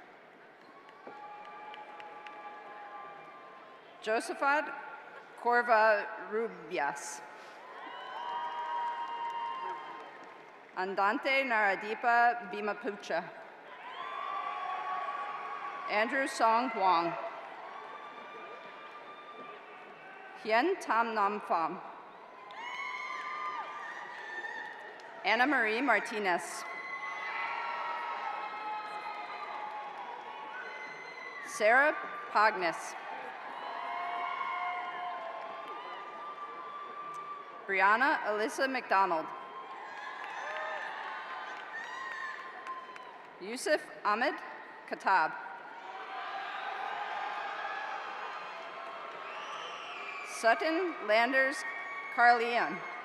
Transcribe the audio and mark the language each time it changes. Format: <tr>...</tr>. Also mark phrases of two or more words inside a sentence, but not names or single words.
<en>Josephat Corva Rubias. Andante Naradipa Bimapucha. Andrew Song Huang. Hien Tam Nam Pham. Anna Marie Martinez. Sarah Pagnis. Brianna Alyssa McDonald. Yusuf Ahmed Katab. Sutton Landers Carleon.</en>